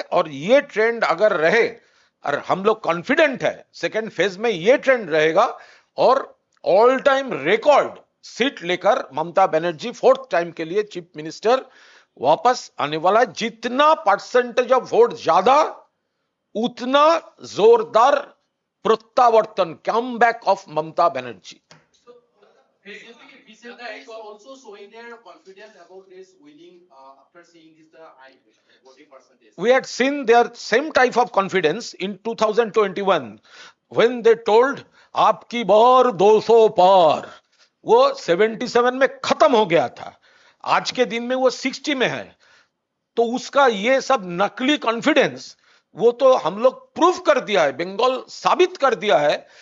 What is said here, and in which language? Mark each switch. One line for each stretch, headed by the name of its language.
Hindi: और ये ट्रेंड अगर रहे, और हम लोग कॉन्फिडेंट है सेकेंड फेज में ये ट्रेंड रहेगा और ऑल टाइम रिकॉर्ड सीट लेकर ममता बनर्जी 4th टाइम के लिए चीफ मिनिस्टर वापस आने वाला है। जितना परसेंटेज ऑफ वोट ज्यादा उतना जोरदार प्रत्यावर्तन, come back of Mamata Banerjee.
English: BJP also showing their confidence about this winning after seeing this the high voting percentage. We had seen their same type of confidence in 2021 when they told
Hindi: आपकी बार 200 पार, वो 77 में खत्म हो गया था, आज के दिन में वो 60 में है। तो उसका ये सब नकली कॉन्फिडेंस वो तो हम लोग प्रूव कर दिया है, बंगाल साबित कर दिया है।